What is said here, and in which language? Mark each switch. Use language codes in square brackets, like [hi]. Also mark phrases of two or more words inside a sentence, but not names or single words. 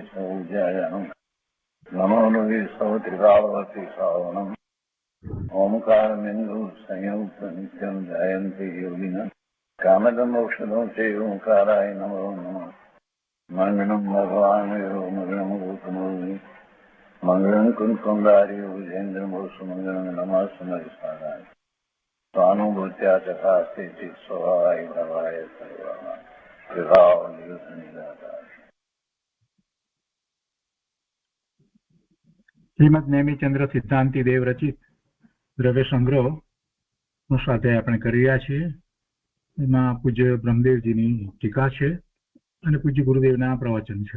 [sa] સૌજયાણમ નમો લોહે સૌત્રિકાળવતી શ્રાવણમ ઓમકારમિંદુ સંયુક્ત નિત્યમ જયંતિ યોગિના કામદમ ઔષધો છે ઓંકારાય નમો નમઃ મંગળમ ભગવાન મંગળમ ગૌતમોર્મિ મંગળમ કુંકુંદાર્યો વિજેન્દ્રમોસુ મંગળમ નમઃ સમરિસારાય स्वानुभूत्या चकास्ते स्वभावाय भवाय सर्वः विभाव निरुद्ध निराकार। [gu] શ્રીમદ નેમિચંદ્ર સિદ્ધાંતિ દેવ રચિત દ્રવ્ય સંગ્રહ નો સ્વાધ્યાય આપણે કરી રહ્યા છીએ. એમાં પૂજ્ય બ્રહ્મદેવજીની ટીકા છે અને પૂજ્ય ગુરુદેવના પ્રવચન છે.